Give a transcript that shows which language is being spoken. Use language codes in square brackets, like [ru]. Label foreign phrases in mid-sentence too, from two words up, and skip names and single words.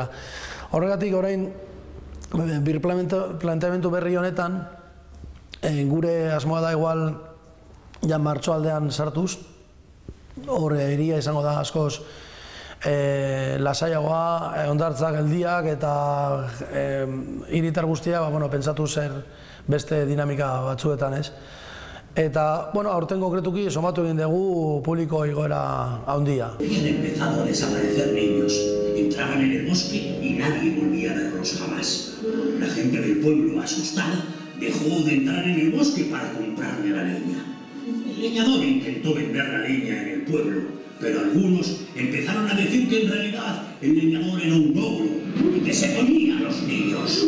[eu] Horregatik orain, birplanteamendu berri honetan, gure asmoa da igual martxoaldean sartuz, hor hiria izango da askoz lasaiagoa, hondartzak geldiak eta hiritar guztia pentsatu zer beste dinamika batzuetan, ez? Eta, aurten konkretuki somatu egin dugu publiko igoera handia. [es] Habían empezado a desaparecer niños, entraban en el bosque y nadie volvía a verlos jamás. La gente del pueblo, asustada, dejó de entrar en el bosque para comprarle la leña. El leñador intentó vender la leña en el pueblo, pero algunos empezaron a decir que en realidad el leñador era un ogro y que se comía a los niños.